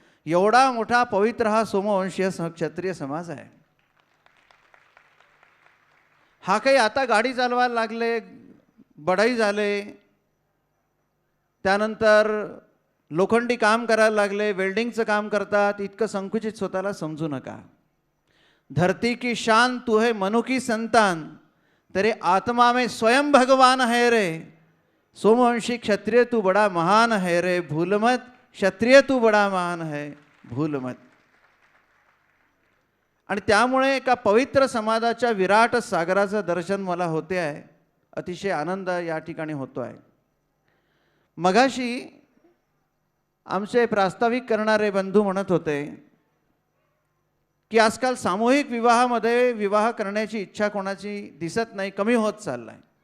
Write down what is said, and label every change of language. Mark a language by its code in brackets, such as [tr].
[mr] एवढा मोठा पवित्र हा सोमवंशीय क्षत्रिय समाज आहे। हा काही आता गाडी चालवायला लागले, बढाई झाले, त्यानंतर लोखंडी काम करायला लागले, वेल्डिंगचं काम करतात, इतकं संकुचित स्वतःला समजू नका। [hi] धरती की शान तू है मनु की संतान, तेरे आत्मा में स्वयं भगवान है रे। सोमवंशी क्षत्रिय तू बड़ा महान है रे, भूल मत क्षत्रिय तू बड़ा महान है, भूल मत। [mr] आणि त्यामुळे एका पवित्र समाजाच्या विराट सागराचं दर्शन मला होते आहे। अतिशय आनंद या ठिकाणी होतो आहे। मगाशी आमचे प्रास्ताविक करणारे बंधू म्हणत होते की आजकाल सामूहिक विवाहामध्ये विवाह करण्याची इच्छा कोणाची दिसत नाही, कमी होत चाललाय।